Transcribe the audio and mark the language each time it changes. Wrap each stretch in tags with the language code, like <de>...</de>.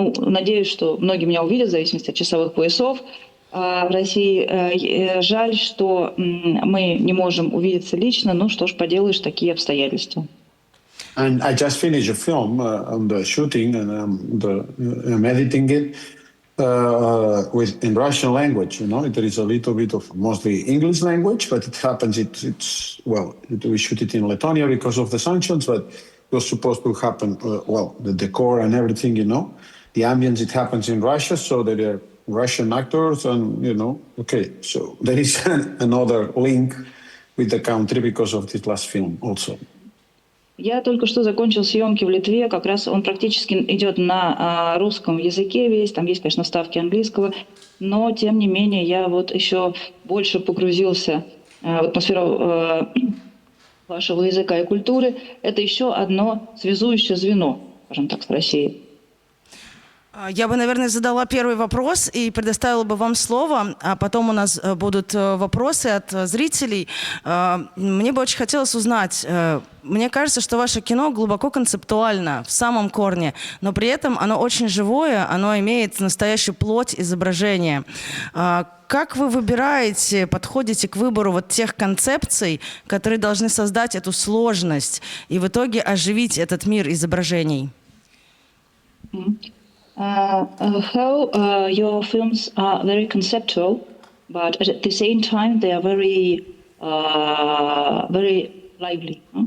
<ru>Надеюсь, что многие меня увидят в зависимости от часовых поясов. В России жаль, что мы не можем увидеться лично. Ну что ж поделаешь, такие обстоятельства.</ru> <en>And I just finished a film on the shooting, and I'm editing it in Russian language. There is a little bit of mostly English language, but it happens. We shoot it in Lithuania because of the sanctions, but it was supposed to happen. The decor and everything, the ambience, it happens in Russia, so there are Russian actors, and okay. So there is another link with the country because of this last film also.</en> <ru>Я только что закончил съемки в Литве, как раз он практически идет на русском языке весь, там есть, конечно, вставки английского, но, тем не менее, я вот еще больше погрузился в атмосферу вашего языка и культуры. Это еще одно связующее звено, скажем так, с Россией. Я бы, наверное, задала первый вопрос и предоставила бы вам слово, а потом у нас будут вопросы от зрителей. Мне бы очень хотелось узнать, мне кажется, что ваше кино глубоко концептуально, в самом корне, но при этом оно очень живое, оно имеет настоящую плоть изображения. Как вы выбираете, подходите к выбору вот тех концепций, которые должны создать эту сложность и в итоге оживить этот мир изображений?</ru> <en>How your films are very conceptual, but at the same time they are very, very lively.</en>